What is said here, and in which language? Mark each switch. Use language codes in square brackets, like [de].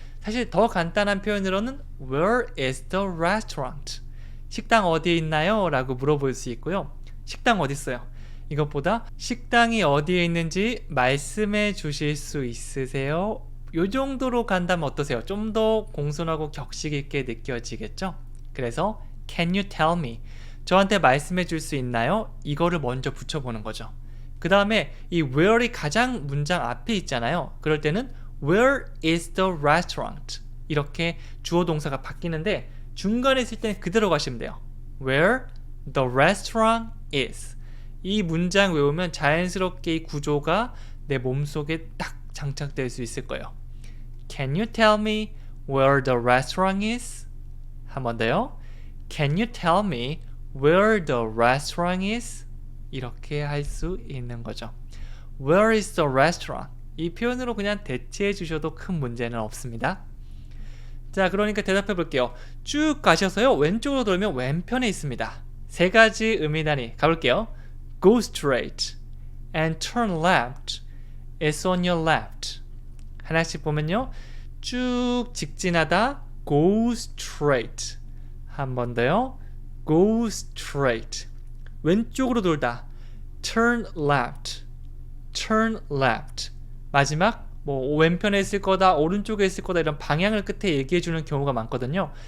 [ko] 사실 더 간단한 표현으로는 [en] Where is the restaurant? [ko] 식당 어디에 있나요? 라고 물어볼 수 있고요. 식당 어디 있어요? 이것보다 식당이 어디에 있는지 말씀해 주실 수 있으세요? 요 정도로 간다면 어떠세요? 좀 더 공손하고 격식 있게 느껴지겠죠? 그래서 [en] Can you tell me? [ko] 저한테 말씀해 줄 수 있나요? 이거를 먼저 붙여보는 거죠. 그 다음에 이 where이 가장 문장 앞에 있잖아요. 그럴 때는 [en] Where is the restaurant? [ko] 이렇게 주어 동사가 바뀌는데 중간에 있을 때는 그대로 가시면 돼요. [en] Where the restaurant is. [ko] 이 문장 외우면 자연스럽게 이 구조가 내 몸속에 딱 장착될 수 있을 거예요. [en] Can you tell me where the restaurant is? [ko] 한 번 더요. [en] Can you tell me where the restaurant is? [ko] 이렇게 할 수 있는 거죠. [en] Where is the restaurant? [ko] 이 표현으로 그냥 대체해 주셔도 큰 문제는 없습니다. 자, 그러니까 대답해 볼게요. 쭉 가셔서요. 왼쪽으로 돌면 왼편에 있습니다. 세 가지 의미단위 가볼게요. [en] Go straight and turn left. It's on your left. [ko] 하나씩 보면요. 쭉 직진하다 [en] go straight. [ko] 한 번 더요. [en] go straight. [ko] 왼쪽으로 돌다 turn left. [en] turn left. [ko] 마지막 뭐 왼편에 있을 거다 오른쪽에 있을 거다 이런 방향을 끝에 얘기해 주는 경우가 많거든요.